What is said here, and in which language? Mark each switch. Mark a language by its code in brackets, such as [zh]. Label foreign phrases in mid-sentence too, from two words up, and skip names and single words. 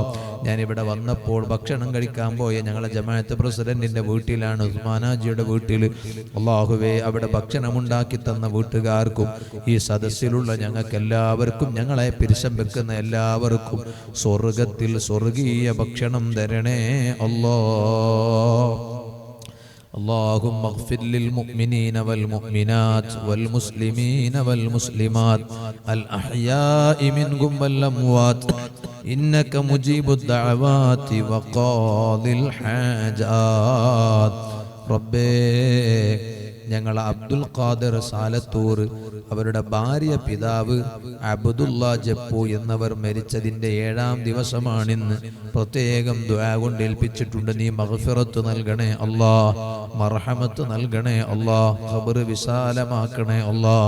[ml] ഞാനിവിടെ വന്നപ്പോൾ ഭക്ഷണം കഴിക്കാൻ പോയ ഞങ്ങളെ ജമാഅത്ത് പ്രസിഡന്റിന്റെ വീട്ടിലാണ്, ഉസ്മാനാജിയുടെ വീട്ടിൽ. അല്ലാഹുവേ, അവിടെ ഭക്ഷണം ഉണ്ടാക്കി തന്ന വീട്ടുകാർക്കും ഈ സദസ്സിലുള്ള ഞങ്ങൾക്ക് എല്ലാവർക്കും, ഞങ്ങളെ പിരിശം വെക്കുന്ന എല്ലാവർക്കും സ്വർഗത്തിൽ സ്വർഗീയ ഭക്ഷണം തരണേ അല്ലാഹ്. [ar] اللهم اغفر للمؤمنين والمؤمنات والمسلمين والمسلمات الأحياء منهم والأموات إنك مجيب الدعوات وقاضي الحاجات. [ml] ربي ഞങ്ങൾ അബ്ദുൽ ഖാദർ സാലത്തൂർ, അവരുടെ ഭാര്യ പിതാവ് അബ്ദുള്ള ജപ്പു എന്നിവർ മരിച്ചതിൻ്റെ 7ാം ദിവസമാണിന്ന്. പ്രത്യേകം ദുആ കൊണ്ട് ഏൽപ്പിച്ചിട്ടുണ്ട്. നീ മഗ്ഫിറത്ത് നൽകണേ അല്ലാഹ്, മർഹമത്ത് നൽകണേ അല്ലാഹ്, ഖബർ വിശാലമാക്കണേ അല്ലാഹ്.